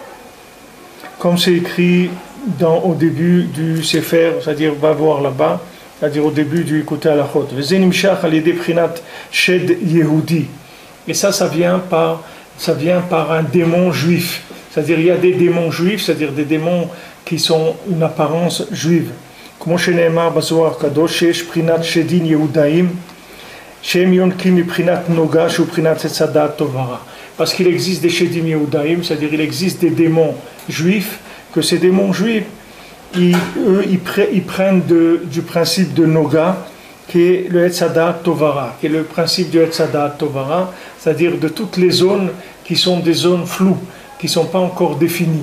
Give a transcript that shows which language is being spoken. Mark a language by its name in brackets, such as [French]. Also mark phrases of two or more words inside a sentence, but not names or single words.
[French] Comme c'est écrit au début du Sefer, c'est-à-dire va voir là-bas, c'est-à-dire au début du côté halachot. Et ça vient par un démon juif. C'est-à-dire il y a des démons juifs, c'est-à-dire des démons qui sont une apparence juive. [Hebrew] Comme שנאמר בזוהר הקדוש שיש בחינת שדים יהודאים שהם יונקים מבחינת נוגה שהוא בחינת עץ הדעת טוב ורע. [French] Parce qu'il existe des [Hebrew] שדים יהודאים, [French] c'est-à-dire il existe des démons juifs, que ces démons juifs, ils prennent du principe de noga, qui est le [Hebrew] עץ הדעת טוב ורע, [French] qui est le principe du [Hebrew] עץ הדעת טוב ורע, [French] c'est-à-dire de toutes les zones qui sont des zones floues, qui ne sont pas encore définies.